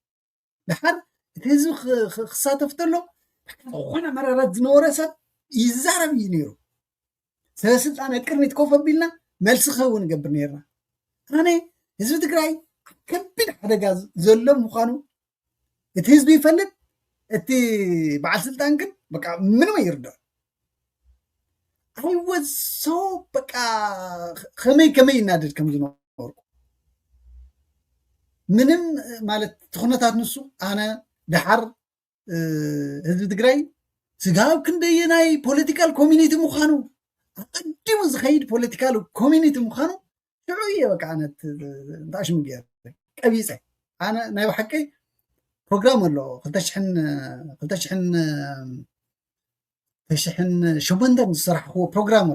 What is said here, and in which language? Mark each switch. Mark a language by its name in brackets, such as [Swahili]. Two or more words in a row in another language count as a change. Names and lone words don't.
[Tigrinya] ድሓር እቲ ህዝቢ ክሳተፍ ተሎ ዝኾነ መራራት ዝነበረ ሰብ ይዛረብ እዩ ነይሩ ሰበስልጣን ቅድሚት ኮፍ ኣቢልና መልሲ ክኸውን ገብር ነርና ኣነ ህዝቢ ትግራይ ከቢድ ሓደጋ ዘሎ ምዃኑ እቲ ህዝቢ ይፈልጥ እቲ በዓል ስልጣን ግን በቃ ምንም ኣይርድዕ [English] I was so [Tigrinya] በቃ ከመይ ይናደድ ከም ዝነበርኩ ምንም ማለት ትኹነታት ንሱ ኣነ ድሓር ህዝቢ ትግራይ ስጋብ ክንደየናይ [English] political community [Tigrinya] ምዃኑ ኣቀዲሙ ዝኸይድ [English] political community [Tigrinya] ምዃኑ ሽዑ እየ በቃ ኣነ እንታሽም ገይረ ቀቢፀ ኣነ ናይ ባሕቂ ፕሮግራም ኣሎ 2008 ዝስራሕክዎ ፕሮግራም